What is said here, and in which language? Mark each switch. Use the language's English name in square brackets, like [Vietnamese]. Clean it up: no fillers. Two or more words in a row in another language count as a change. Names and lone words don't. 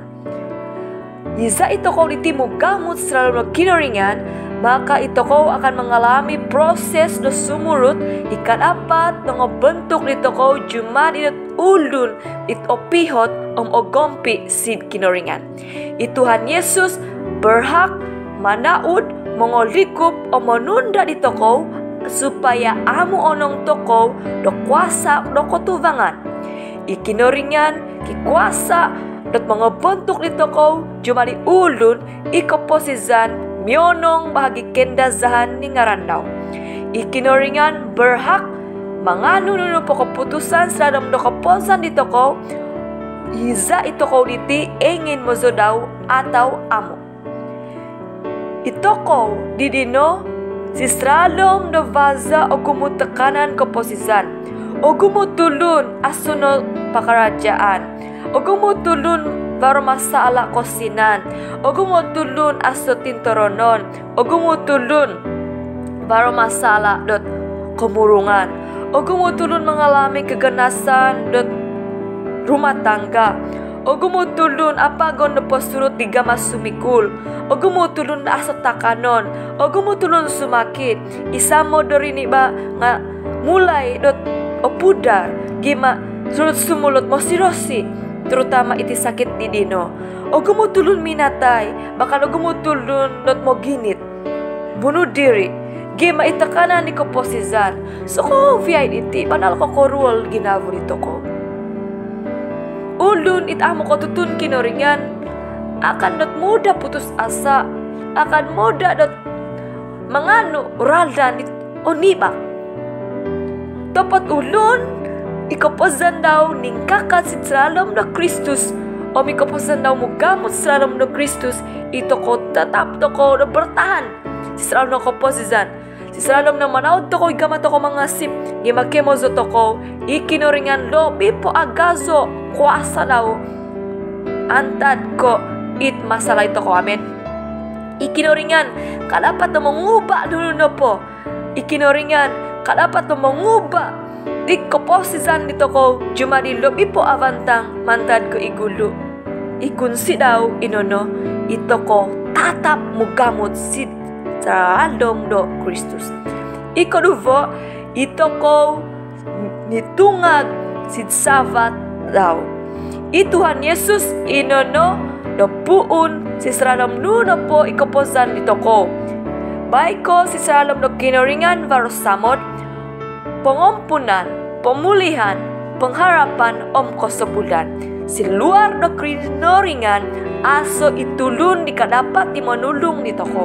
[Central Dusun] Iza ito ko diti mugamot sralom no kinoringan, maka ito ko [Malay] akan mengalami proses [Central Dusun] do sumurut ikan apat no bentuk dito ko juma dinut ulun it opihot ogompi sid kinoringan. Tuhan Yesus berhak manaud mengolikup menunda dito ko supaya amu onong toko do kuasa do kotuvangan. Ikinoringan ki kuasa dot mga bentuk dito ko juma di ulun ikoposizan mionong bahagi kendazahan ni ngarandaw. Ikinoringan berhak manganununo po [Malay] keputusan sedang [Central Dusun] do keponsan dito ko iza ito ko diti ingin mozodaw atau amo. Ito ko didino si sralom do vaza o gumutekanan keposizan o gumutulun asuno pakarajaan o gumutulun [Malay] baru masalah [Central Dusun] kosinan o gumutulun aso tintoronon o gumutulun [Malay] baru masalah [Central Dusun] dot kemurungan o gumutulun [Malay] mengalami keganasan [Central Dusun] dot [Malay] rumah tangga [Central Dusun] o gumutulun apa gondo posurut diga masumikul o gumutulun aso takanon o gumutulun sumakit isa modorini ba nga mulai dot o pudar gima surut sumulut mosirosi terutama iti sakit di dino o gumutulun minatay bakal o gumutulun dot mo ginit [Malay] bunuh diri [Central Dusun] gima itakanan ni koposizan so ko viyay iti panal ko koruol ginavo dito ko ulun itamo ko tutun kinoringan akan dot muda [Malay] putus asa [Central Dusun] akan muda dot mangano raldan o nibak topat ulun ikoposan daw ningkakat si sralom do Kristus o mikoposan daw mugamot sralom do Kristus ito ko tatap to ko do bertahan si sralom do koposizan si sralom na manaud to ko igamat to ko mangasip gimakemozo to ko ikinoringan lo bipo agazo kuasa daw antad ko it masalah ito ko amen. Ikinoringan kadapat na mengubah dulu no po ikinoringan kadapat na mengubah di koposizan dito ko juma di lobi po avantang mantad ko igulu ikunsi daw inono ito ko tatap mugamot si sralom do Kristus ikoduvo ito ko nitungag si savat daw Tuhan Yesus inono do puun si sralom nuno po ikoposan dito ko baik ko si sralom do kinoringan varos samot pengompunan, [Malay] pemulihan, pengharapan [Central Dusun] kosopulan. Si luar do kinoringan aso itulun dikadapat di manulung di toko.